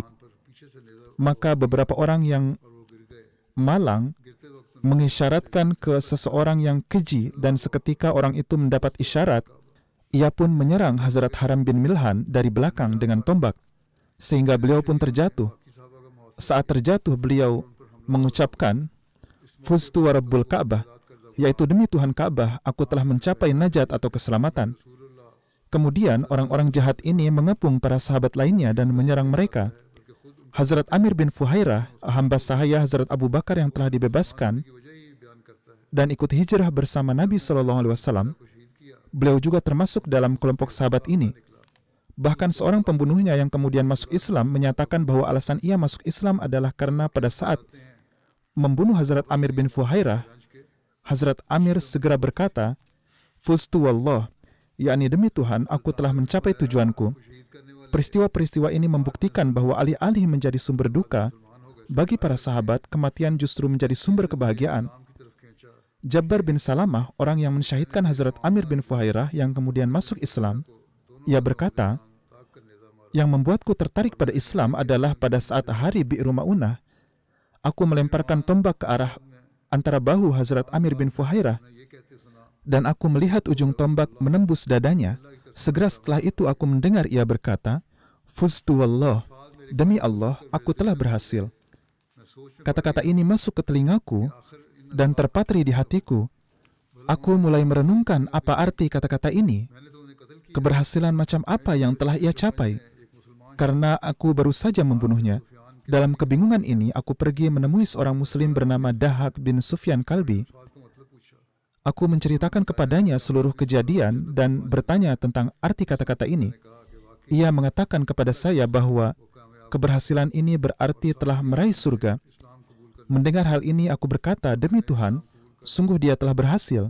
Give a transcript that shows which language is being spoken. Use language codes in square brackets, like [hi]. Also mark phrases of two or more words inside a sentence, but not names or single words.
[ur] پر پیچھے سے نیزہ [id] maka beberapa orang yang [ur] اور وہ گر گئے [id] malang [ur] گرتے وقت [id] mengisyaratkan ke seseorang yang keji, dan seketika orang itu mendapat isyarat. Ia pun menyerang Hazrat Haram bin Milhan dari belakang dengan tombak, sehingga beliau pun terjatuh. [ur] کی صاحبہ کا موسم [id] Saat terjatuh, beliau mengucapkan, [ar] فزت ورب الكعبة, [id] yaitu demi Tuhan Ka'bah, aku telah mencapai najat atau keselamatan. Kemudian orang-orang jahat ini mengepung para sahabat lainnya dan menyerang mereka. Hazrat Amir bin Fuhairah, hamba sahaya Hazrat Abu Bakar yang telah dibebaskan [ur] کی وجہ ہی بیان کرتا ہے [id] dan ikut hijrah bersama Nabi SAW, [ur] شہید کیا [id] beliau juga termasuk dalam kelompok sahabat ini. Bahkan seorang pembunuhnya yang kemudian masuk Islam menyatakan bahwa alasan ia masuk Islam adalah karena pada saat membunuh Hazrat Amir bin Fuhairah, Hazrat Amir segera berkata, [ar] فزت والله, [id] yakni demi Tuhan, aku telah mencapai tujuanku. Peristiwa-peristiwa ini membuktikan bahwa alih-alih menjadi sumber duka, bagi para sahabat, kematian justru menjadi sumber kebahagiaan. [ur] کی طرف کھینچا [id] Jabbar bin Salamah, orang yang mensyahidkan Hazrat Amir bin Fuhairah yang kemudian masuk Islam, ia berkata, yang membuatku tertarik pada Islam adalah pada saat hari Bi'ru Ma'unah, aku melemparkan tombak ke arah antara bahu Hazrat Amir bin Fuhairah, [ur] یہ کہتے سنا [id] dan aku melihat ujung tombak menembus dadanya. Segera setelah itu aku mendengar ia berkata, [ar] فزت والله, [id] demi Allah, aku telah berhasil. Kata-kata ini masuk ke telingaku dan terpatri di hatiku. Aku mulai merenungkan apa arti kata-kata ini. [ur] میں نے تو انہیں قتل کیا [id] Keberhasilan macam apa yang telah ia capai? Karena aku baru saja membunuhnya. Dalam kebingungan ini, aku pergi menemui seorang muslim bernama Dahak bin Sufyan Kalbi. [ur] بات کا مطلب پوچھا [id] Aku menceritakan kepadanya seluruh kejadian dan bertanya tentang arti kata-kata ini. Ia mengatakan kepada saya bahwa keberhasilan ini berarti telah meraih surga. Mendengar hal ini, aku berkata, demi Tuhan, sungguh dia telah berhasil.